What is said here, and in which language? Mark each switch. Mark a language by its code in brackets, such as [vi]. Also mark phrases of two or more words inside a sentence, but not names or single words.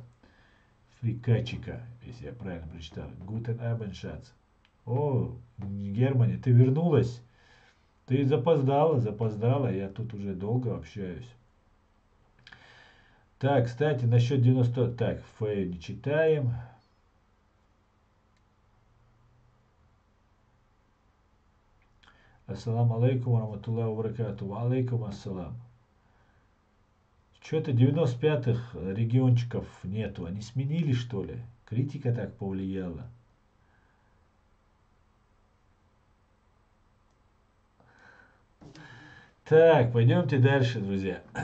[ru] Фрикачика, если я правильно прочитал. [de] Guten Abendschatz. [ru] О, Германия, ты вернулась? Ты запоздала, я тут уже долго общаюсь. Так, кстати, насчет 90... Так, Фею не читаем. [ar] السلام عليكم، رحمة الله بركاته. عليكم السلام. [ru] Что-то 95-х региончиков нету. Они сменили, что ли? Критика так повлияла. Так, пойдемте дальше, друзья.